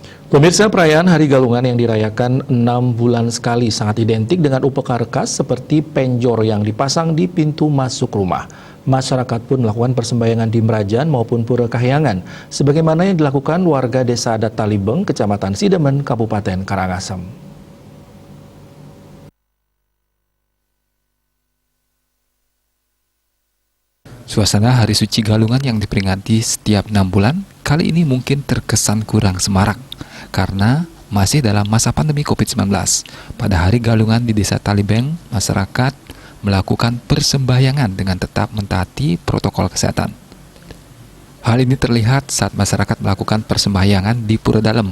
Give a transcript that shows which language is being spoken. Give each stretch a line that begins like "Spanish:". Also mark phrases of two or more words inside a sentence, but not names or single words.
Indonesian: Pemirsa, perayaan Hari Galungan yang dirayakan 6 bulan sekali sangat identik dengan upacara khas seperti penjor yang dipasang di pintu masuk rumah. Masyarakat pun melakukan persembahyangan di Merajan maupun Pura Kahyangan, sebagaimana yang dilakukan warga Desa Adat Talibeng, Kecamatan Sidemen, Kabupaten Karangasem. Suasana Hari Suci Galungan yang diperingati setiap 6 bulan, kali ini mungkin terkesan kurang semarak, karena masih dalam masa pandemi COVID-19. Pada Hari Galungan di Desa Talibeng, masyarakat melakukan persembahyangan dengan tetap mentaati protokol kesehatan. Hal ini terlihat saat masyarakat melakukan persembahyangan di Pura Dalem.